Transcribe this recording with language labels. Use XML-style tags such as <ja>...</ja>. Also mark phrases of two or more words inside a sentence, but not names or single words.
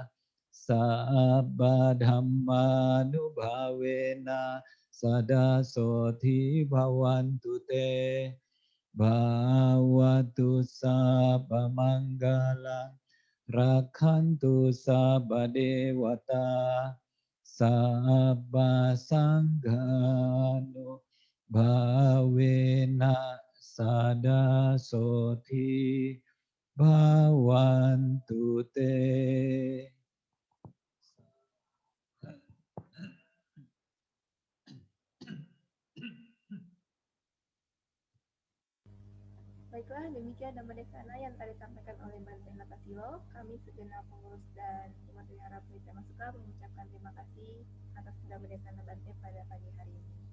<pi>sabba dhammanubhavena sada soti bhavantu te bhavantu sabba manggalang rakhantu sabba dewata sabba sanghano bhavena sada soti bhavantu te.</pi> <id>Baiklah, demikian Dhammadesana yang tadi disampaikan oleh Bante Natasilo. Kami segenap pengurus dan umat wihara Pelita Masuka mengucapkan terima kasih atas Dhammadesana Bante pada pagi hari ini.</id>